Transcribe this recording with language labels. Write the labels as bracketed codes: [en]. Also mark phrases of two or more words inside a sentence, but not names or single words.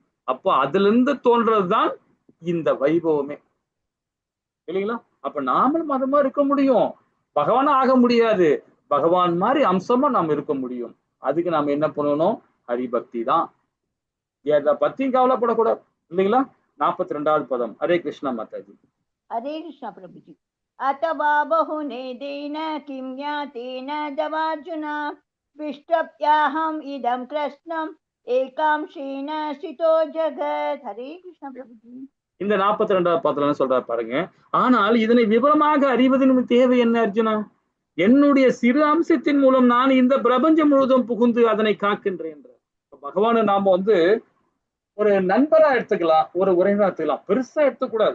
[ta] அப்போ அதுல இருந்து தோன்றதுதான் இந்த வைபவமே, இல்லைங்களா? அப்ப நாமளும் அது மாதிரி இருக்க முடியும். பகவானா ஆக முடியாது, பகவான் மாதிரி அம்சமா நாம் இருக்க முடியும். அதுக்கு நாம என்ன பண்ணணும்? ஹரிபக்தி தான். எதை பத்தியும் கவலைப்படக்கூடாது இல்லைங்களா? 42வது பதம். ஹரே கிருஷ்ணா மாதாஜி. [hi] हरे कृष्ण प्रभु जी। [sa] अथवा बहुने देन किं ज्ञातेन दवार्जुन विष्टप्याहम् इदं कृष्णम् एकांशेन स्थितो जगत्। [hi] हरे कृष्ण प्रभु जी। [ta] இந்த 42வது பதத்துல சொல்றாரு பாருங்க. ஆனால் இதனை விவரமாக அறிவதன் தேவை என்ன அர்ஜுனா? என்னுடைய சிறு அம்சத்தின் மூலம் நான் இந்த பிரபஞ்சம் முழுவதும் புகுந்து அதனை காக்கின்றேன். பகவானை நாம ஒரு நண்பரா எடுத்துக்கலாம், ஒரு உறவினரா எடுத்துக்கலாம், பெருசா எடுத்துக்கூடாது.